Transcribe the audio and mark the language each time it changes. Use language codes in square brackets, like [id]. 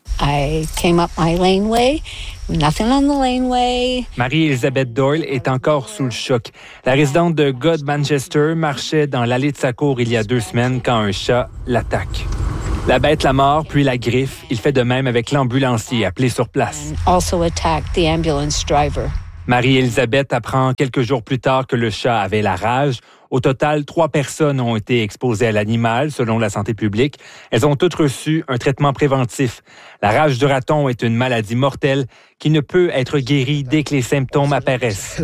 [en] I came up my laneway. Nothing on the laneway. [fr] Marie-Elisabeth Doyle est encore sous le choc. La résidente de God Manchester marchait dans l'allée de sa cour il y a deux semaines quand un chat l'attaque. La bête la mord, puis la griffe. Il fait de même avec l'ambulancier appelé sur place. [en] Also attacked the ambulance driver. [fr] Marie-Elisabeth apprend quelques jours plus tard que le chat avait la rage. Au total, 3 personnes ont été exposées à l'animal, selon la santé publique. Elles ont toutes reçu un traitement préventif. La rage du raton est une maladie mortelle qui ne peut être guérie dès que les symptômes apparaissent.